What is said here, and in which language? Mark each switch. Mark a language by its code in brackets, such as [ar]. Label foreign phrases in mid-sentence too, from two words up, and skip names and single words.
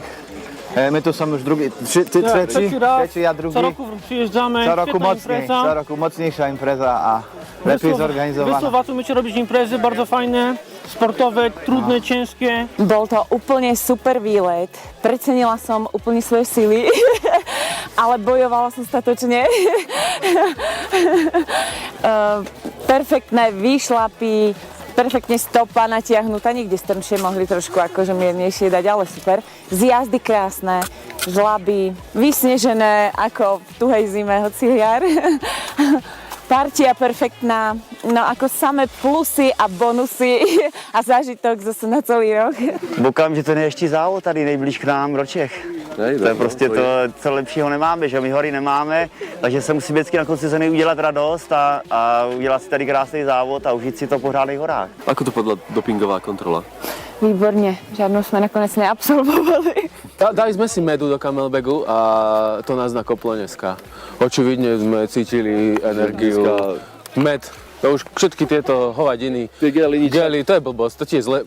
[pl] My tu są już drugi, trzeci, ja drugi. Co roku przyjeżdżamy, Co roku świetna mocniej, impreza. co roku mocniejsza impreza, a lepiej zorganizowana. Wy Slováci umiecie robić imprezy bardzo fajne, sportowe, trudne, ciężkie. [sk] Bol to úplne super výlet. Precenila som úplne svoje sily, ale bojovala som statočne. Perfektné výšlapy, perfektne stopa natiahnutá, niekde strmšie mohli trošku akože miernejšie dať, ale super. Zjazdy krásne, žlaby, vysnežené ako v tuhej zime, hoci jar. Partia perfektná, no ako samé plusy a bonusy a zážitok zase na celý rok. [cs] Koukám, že to je ještě závod tady nejblíž k nám do Čech. To je prostě to, co lepšího nemáme, že my hory nemáme, takže se musí vždycky na konci sezóny udělat radost a udělat si tady krásný závod a užít si to po řádných horách. [sk] Ako to podľa dopingová kontrola? Výborne, žiadnu sme nakoniec neabsolvovali. Dali sme si medu do Camelbagu a to nás nakoplo dneska. Očividne sme cítili energiu. Med, to už všetky tieto hovadiny, gely, to je blbosť, to tiež zle.